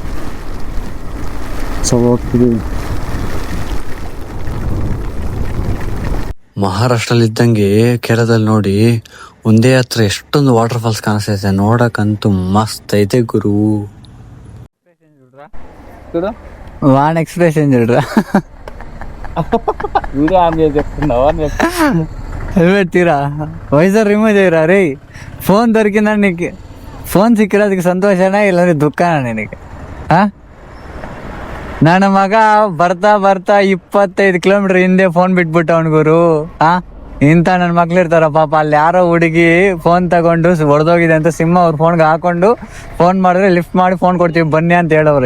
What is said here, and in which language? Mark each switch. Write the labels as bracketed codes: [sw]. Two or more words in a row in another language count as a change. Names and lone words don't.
[kn] ಸೊ ಹೋಗ್ತಿದ್ದೀವಿ. ಮಹಾರಾಷ್ಟ್ರಲ್ಲಿ ಇದ್ದಂಗೆ ಕೇರಳದಲ್ಲಿ ನೋಡಿ ಒಂದೇ ಹತ್ರ ಎಷ್ಟೊಂದು [en] water falls [kn] ಕಾಣಿಸ್ತೈತೆ. ನೋಡಕ್ಕಂತೂ ಮಸ್ತ್ ಐತೆ ಗುರು. ವಾನ್ ಎಕ್ಸ್ಪ್ರೆಷನ್ [te] చూడరా హెల్మెట్ తీరా [en] visor remove [te] చేయరా రే. ఫోన్ దొరికిందా నీకు? [kn] ఫోన్ సిక్కిರೋದಕ್ಕೆ ಸಂತೋಷನಾ ಇಲ್ಲ ದುಃಖನಾ ನಿನಗೆ? ನನ್ನ ಮಗ ಬರ್ತಾ 25 ಕಿಲೋಮೀಟರ್ ಹಿಂದೆ ಫೋನ್ ಬಿಟ್ಬಿಟ್ಟ ಅವನಿಗುರು. ಇಂಥ ನನ್ನ ಮಕ್ಳಿರ್ತಾರ ಪಾಪ. ಅಲ್ಲಿ ಯಾರೋ ಹುಡುಗಿ ಫೋನ್ ತಗೊಂಡು ಹೊಡೆದೋಗಿದೆ ಅಂತ ಸಿಮ್ ಅವ್ರ ಫೋನ್ಗೆ ಹಾಕೊಂಡು ಫೋನ್ ಮಾಡಿದ್ರೆ ಲಿಫ್ಟ್ ಮಾಡಿ ಫೋನ್ ಕೊಡ್ತೀವಿ ಬನ್ನಿ ಅಂತ ಹೇಳೋರು.